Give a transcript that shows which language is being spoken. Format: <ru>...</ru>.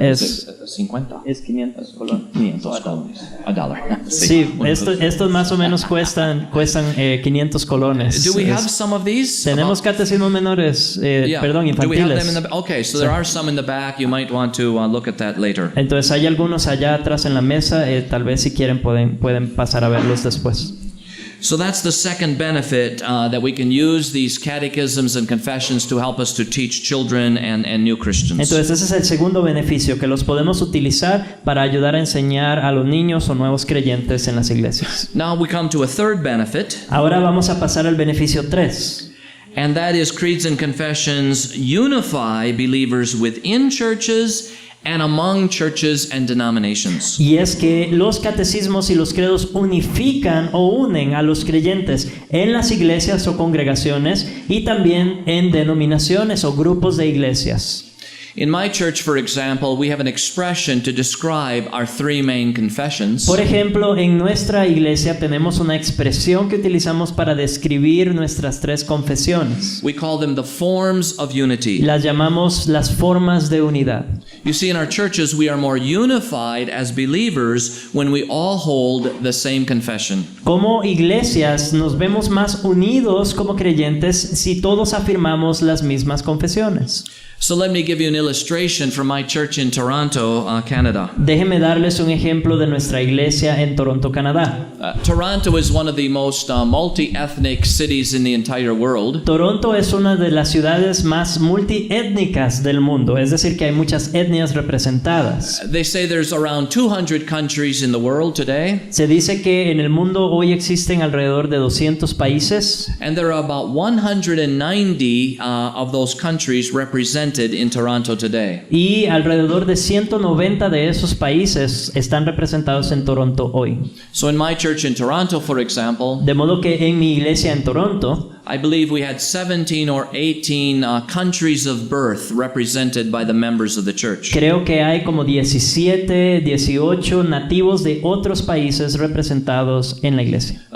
<es>Es 50. Es 500 colones. 500 colones. $1. Sí, estos más o menos cuestan 500 colones.</es> <en>Do we have some of these?</en> <es>Tenemos catecismos menores, infantiles.</es> <en>Do we have them okay, so there are some in the back. You might want to look at that later.</en> <es>Entonces hay algunos allá atrás en la mesa. Tal vez si quieren pueden pasar a verlos después.</es> <en>So that's the second benefit, that we can use these catechisms and confessions to help us to teach children and new Christians.</en> <es>Entonces ese es el segundo beneficio, que los podemos utilizar para ayudar a enseñar a los niños o nuevos creyentes en las iglesias.</es> <en>Now we come to a third benefit.</en> <es>Ahora vamos a pasar al beneficio 3.</es> <en>and that is creeds and confessions unify believers within churches and among churches and denominations.</en> <es>Y es que los catecismos y los credos unifican o unen a los creyentes en las iglesias o congregaciones y también en denominaciones o grupos de iglesias.</es> <en>In my church, for example, we have an expression to describe our three main confessions.</en> <es>Por ejemplo, en nuestra iglesia tenemos una expresión que utilizamos para describir nuestras tres confesiones.</es> <en>We call them the forms of unity.</en> <es>Las llamamos las formas de unidad.</es> <en>You see, in our churches, we are more unified as believers when we all hold the same confession.</en> <es>Como iglesias nos vemos más unidos como creyentes si todos afirmamos las mismas confesiones.</es> <en>So let me give you an illustration from my church in Toronto, Canada.</en> <es>Déjenme darles un ejemplo de nuestra iglesia en Toronto, Canadá.</es> <en>Toronto is one of the most multi-ethnic cities in the entire world.</en> <es>Toronto es una de las ciudades más multiétnicas del mundo, es decir, que hay muchas etnias representadas.</es> <en>They say there's around 200 countries in the world today.</en> <es>Se dice que en el mundo hoy existen alrededor de 200 países.</es> <en>And there are about 190 of those countries represented in Toronto today.</en> <es>Y alrededor de 190 de esos países están representados en Toronto hoy.</es> <en>So in my church in Toronto, for example,</en> <es>De modo que en mi iglesia en Toronto,</es> <en>I believe we had 17 or 18 countries of birth represented by the members of the church.</en> <es>creo que hay como 17, 18 nativos de otros países representados en la iglesia,</es>